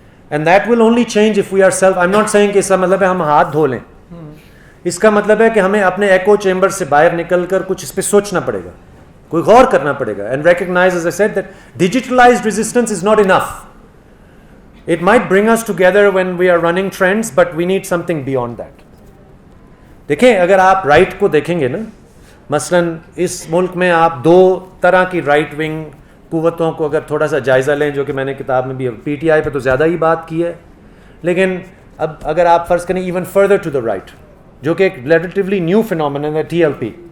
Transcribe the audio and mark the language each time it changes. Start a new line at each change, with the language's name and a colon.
English: And that will only change if we are I'm not saying
Urdu: کہ اس کا مطلب ہے ہم ہاتھ دھو لیں. اس کا مطلب ہے کہ ہمیں اپنے ایکو چیمبر سے باہر نکل کر کچھ اس پہ سوچنا پڑے گا. کوئی غور کرنا پڑے گا.
English: And recognize, as I said, that digitalized resistance is not enough. It might bring us together when we are running trends, but we need something beyond that.
Urdu: دیکھیں اگر آپ رائٹ کو دیکھیں گے نا, مثلاً اس ملک میں آپ دو طرح کی رائٹ ونگ قوتوں کو اگر تھوڑا سا جائزہ لیں, جو کہ میں نے کتاب میں بھی پی ٹی آئی پہ تو زیادہ ہی بات کی ہے, لیکن اب اگر آپ فرض کریں
English: even further to the right,
Urdu: جو کہ ایک
English: relatively new phenomenon
Urdu: ہے, ٹی ایل پی,